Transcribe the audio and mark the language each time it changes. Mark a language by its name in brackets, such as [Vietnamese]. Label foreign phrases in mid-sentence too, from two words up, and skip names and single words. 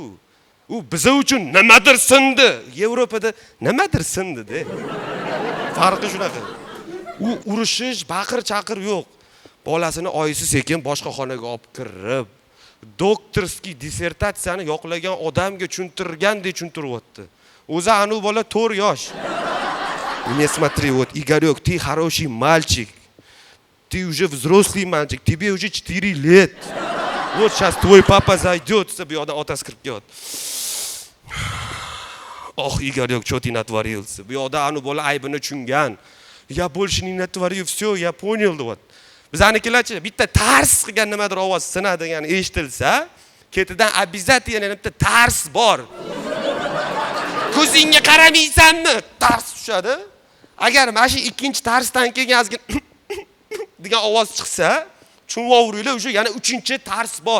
[Uzbek] U biza uchun nimadir sindi. Yevropada nimadir sindi-da. Farqi shunaqa. U urushish, baqir-chaqir yo'q. Bolasini oyisi sekin boshqa xonaga olib kirib, doktorskiy dissertatsiyani yoqlagan odamga tushuntirgandek tushuntiryapti. O'zi anu bola 4 yosh. [Russian] Не смотри, вот, Игорек, ты хороший мальчик. Ты уже взрослый мальчик, тебе уже 4 лет. Вот сейчас твой папа зайдет, [Uzbek] bu yoqdan otasi kirib keladi. [Russian] Oh, Игорек, что ты натворился? [Uzbek] Bu yoqda anu bola aybini tushungan. [Russian] Я больше не натворю, все, я понял, вот. [Uzbek] Bizanikilarchi bitta tars qilgan nimadir ovoz sinadigan eshitilsa, ketidan обязательно bitta tars bor. Ko'zingga qaramaysanmi? Tars tushadi. Agar mana shu ikkinchi tarsdan keyin ozgina degan ovoz chiqsa, tushunvoringlar, o'sha yana 3-chi tars bor.